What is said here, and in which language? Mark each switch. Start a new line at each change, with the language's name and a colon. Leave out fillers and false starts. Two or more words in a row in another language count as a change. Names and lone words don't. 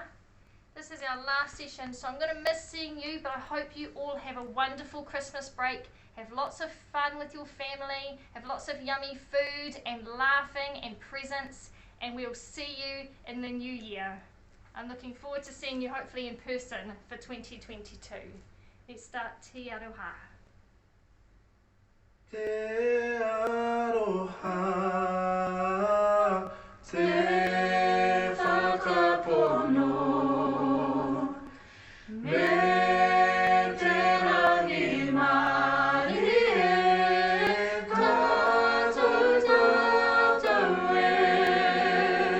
English: This is our last session, so I'm going to miss seeing you, but I hope you all have a wonderful Christmas break. Have lots of fun with your family, have lots of yummy food and laughing and presents, and we'll see you in the new year. I'm looking forward to seeing you hopefully in person for 2022. Let's start Te Aroha.
Māori: Te Aroha, te whakapono, me te rangi mari e tātou tātou e.